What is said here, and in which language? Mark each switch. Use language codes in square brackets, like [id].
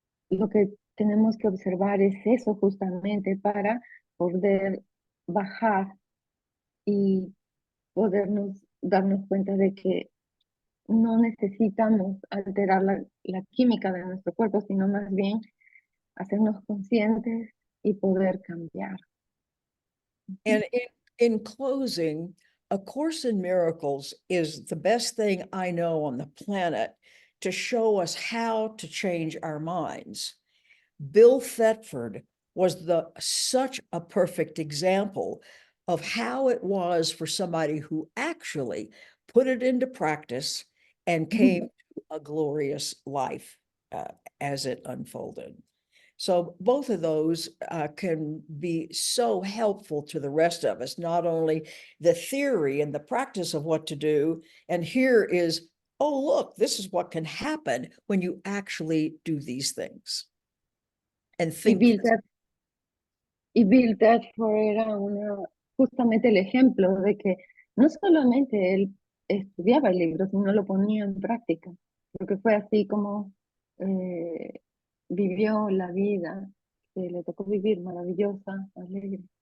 [es] lo que tenemos que observar es eso justamente para poder bajar y podernos darnos cuenta de que no necesitamos alterar la química de nuestro cuerpo, sino más bien hacernos conscientes y poder cambiar. [en] And in closing, A Course in Miracles is the best thing I know on the planet to show us how to change our minds. Bill Thetford was such a perfect example of how it was for somebody who actually put it into practice and came to a glorious life as it unfolded. So both of those can be so helpful to the rest of us, not only the theory and the practice of what to do, and here is, oh, look, this is what can happen when you actually do these things. And think. [es] Y Bill Thetford era justamente el ejemplo de que no solamente él estudiaba el libro, sino lo ponía en práctica, porque fue así como vivió la vida que le tocó vivir, maravillosa, alegre.